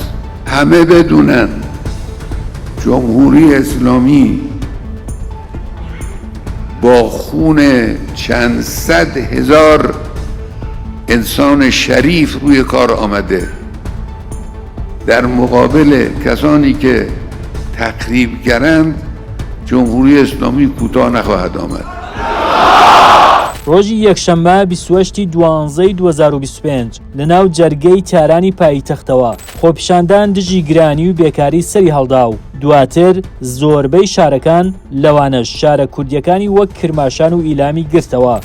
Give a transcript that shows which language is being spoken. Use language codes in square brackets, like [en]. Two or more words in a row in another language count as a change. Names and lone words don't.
[fa] همه بدونن جمهوری اسلامی با خون چند صد هزار انسان شریف روی کار آمده، در مقابل کسانی که تخریب کردند جمهوری اسلامی کوتاه نخواهد آمد. [ckb] ڕۆژی یەکشەممە 28 دوانزەی 2025 لەناو جەرگەی تارانی پایتەختەوە خۆپیشاندان دژی گرانی و بێکاری سەری هەڵدا و دواتر زۆربەی شارەکان لەوانەش شارە کوردیەکانی وەک کرماشان و ئیلامی گرتەوە.